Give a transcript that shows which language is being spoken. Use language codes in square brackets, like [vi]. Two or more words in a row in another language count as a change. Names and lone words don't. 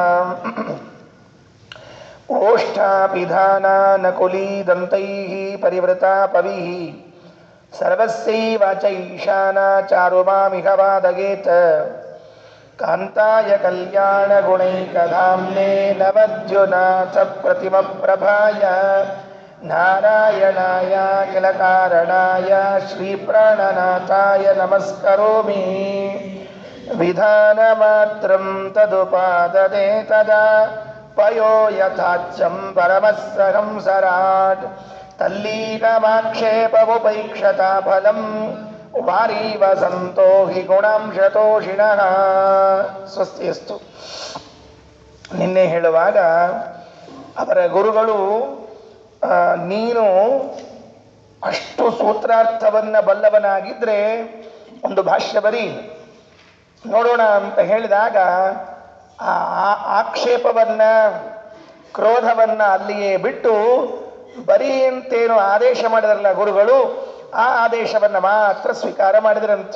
[sa] ಓಷ್ಠಾಪಿಧಾನಾನಕುಲೀದಂತೈಃ ಪರಿವೃತಾ ಪವಿಃ ಸರ್ವಸ್ಯೈವಾಚ ಈಶಾನಾ ಚಾರುಮಾಮಿಹ ವಾದಯೇತ್ ಕಾಂತಾಯ ಕಲ್ಯಾಣಗುಣೈಕಧಾಮ್ನೇ ನವದ್ಯುನಾಥ ಪ್ರತಿಮಪ್ರಭಾಯ ನಾರಾಯಣಾಯ ಅಖಿಲಕಾರಣಾಯ ಶ್ರೀಪ್ರಾಣನಾಥಾಯ ನಮಸ್ಕರೋಮಿ ವಿಧಾನಮಾತ್ರಂ ತದುಪಾದದೆ ತದಾ ಪಯೋ ಯಥಾಚ್ಛಂ ಪರಮಸ್ಸಹಂಸರಾಟ್ ತಲ್ಲೀನಮಾಕ್ಷೇಪವುಪೈಕ್ಷತಾ ಫಲಂ ವಾರೀವ ಸಂತೋ ಹಿ ಗುಣಾಂಶತೋಷಿಣಃ. ಸ್ವಸ್ತಿಯಸ್ತು. [kn] ನಿನ್ನೆ ಹೇಳುವಾಗ ಅವರ ಗುರುಗಳು ನೀನು ಅಷ್ಟು ಸೂತ್ರಾರ್ಥವನ್ನು ಬಲ್ಲವನಾಗಿದ್ದರೆ ಒಂದು ಭಾಷ್ಯ ಬರೀ ನೋಡೋಣ ಅಂತ ಹೇಳಿದಾಗ ಆ ಆಕ್ಷೇಪವನ್ನು ಕ್ರೋಧವನ್ನು ಅಲ್ಲಿಯೇ ಬಿಟ್ಟು ಬರೀ ಅಂತೇನು ಆದೇಶ ಮಾಡಿದ್ರಲ್ಲ ಗುರುಗಳು, ಆ ಆದೇಶವನ್ನು ಮಾತ್ರ ಸ್ವೀಕಾರ ಮಾಡಿದ್ರಂತೆ.